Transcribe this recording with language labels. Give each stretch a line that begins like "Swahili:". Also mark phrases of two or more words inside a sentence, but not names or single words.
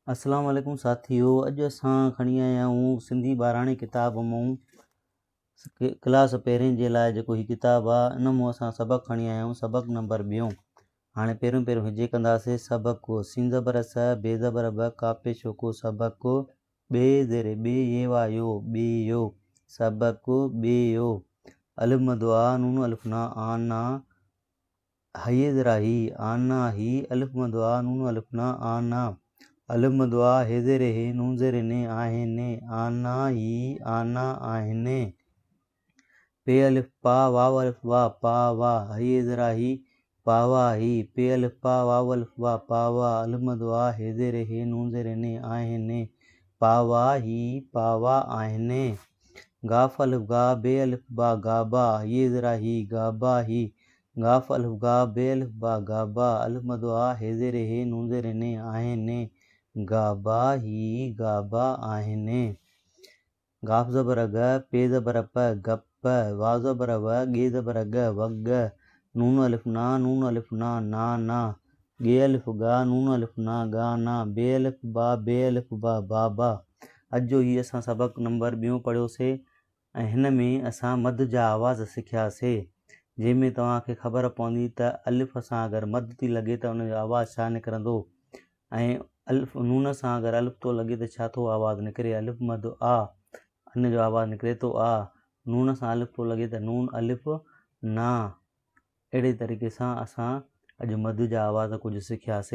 Sindhi: अस्सलाम वालेकुम साथियो। अॼु असां खणी आया आहियूं सिंधी ॿाराणी किताब मां क्लास पहिरें जे लाइ जेको हीअ किताबु आहे इन मां असां सबक़ु खणी आया आहियूं। सबक़ु नंबर 2। हाणे पहिरियों हिजे कंदासीं सबक़ु सिं ज़बर स बे ज़बर ब कापे छोको सबक़ु बे ज़ेरे बे ये वा यो ॿियो सबक़ु ॿियो अलिफ मदो आ नून अलिफ ना आना हये ज़रा ही आना ही अलिफ मदो आ नून अलिफ ना आना अलिफ मदो आ हे ज़ेरे हे नून ज़ेरे ने आहिनि आना ही आना आहिनि पे अलिफ पा वाव अलिफ वा पावा हये ज़रा ही पावा ही पे अलिफ पा वाव अलिफ वा पावा अलिफ मदो आ हे ज़ेरे हे नून ज़ेरे ने आहिनि पावा ही पावा आहिनि गाफ अलिफ गा बे अलिफ बा गाबा हये ज़रा ही गाबा ही गाफ अलिफ गा बे अलिफ बा गाबा अलिफ मदो आ हे ज़ेरे हे नून ज़ेरे ने आहिनि गाबा ही गाबा आहिनि गाफ ज़बर ग पे ज़बर प गप वाव ज़बर व गे ज़बर ग वग नून अलिफ ना ना गे अलिफ गा नून अलिफ ना गाना बे अलिफ बा बाबा। अॼु जो ही असां सबक़ु नंबर 2 पढ़ियोसीं ऐं हिन में असां मद जा आवाज़ सिखियासीं जंहिंमें तव्हांखे ख़बर पवंदी त अलिफ सां अगरि मद थी लॻे त उनजो आवाज़ छा निकिरंदो ऐं अलिफ नून सां अगरि अलिफ थो लॻे त छा थो आवाज़ु निकिरे अलिफ मद आ हिन जो आवाज़ु निकिरे थो आ नून सां अलिफ थो लॻे त नून अलिफ ना अहिड़े तरीक़े सां असां अॼु मद जा आवाज़ कुझु सिखियासीं।